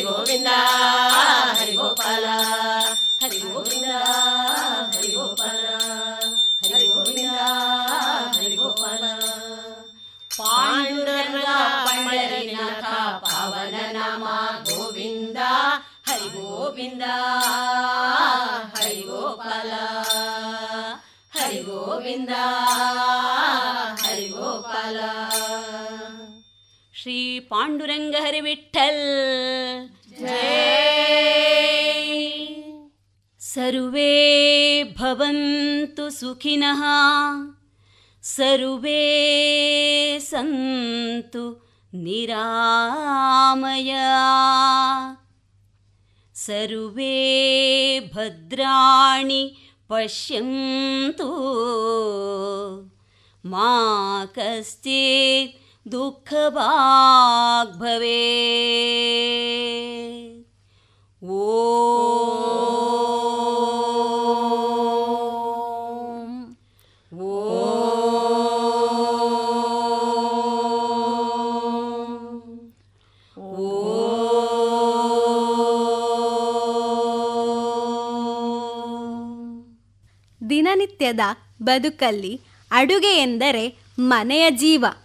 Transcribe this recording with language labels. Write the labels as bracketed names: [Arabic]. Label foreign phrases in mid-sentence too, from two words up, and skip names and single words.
[Sanskrit] ಗೋವಿಂದ ಹರಿ ಗೋಪಾಲ ಹರಿ ಗೋವಿಂದ ಹರಿ ಗೋಪಾಲ ಹರಿ ಗೋವಿಂದ ಹರಿ ಗೋಪಾಲ ಪಾಂಡುರಂಗ ಪಂಡರಿನಾಥ ಪಾವನ ನಾಮ ಗೋವಿಂದ ಹರಿ ಗೋವಿಂದ ಹರಿ ಗೋಪಾಲ ಹರಿ ಗೋವಿಂದ ಹರಿ ಗೋಪಾಲ ಶ್ರೀ ಪಾಂಡುರಂಗ ಹರಿ ವಿಠ್ಠಲ್ ಜೈ ಸರ್ವೇ ಭವಂತು ಸುಖಿನಃ ಸರ್ವೇ ಸಂತು ನಿರಾಮಯ ಸರ್ವೇ ಭದ್ರಾಣಿ ಪಶ್ಯಂತು ಮಾ ಕಶ್ಚಿತ್ ದುಃಖಭಾಗ್ ಭವೇತ್. ಓಂ [Kannada] ದಿನನಿತ್ಯದ ಬದುಕಲ್ಲಿ ಅಡುಗೆ ಎಂದರೆ ಮನೆಯ ಜೀವ.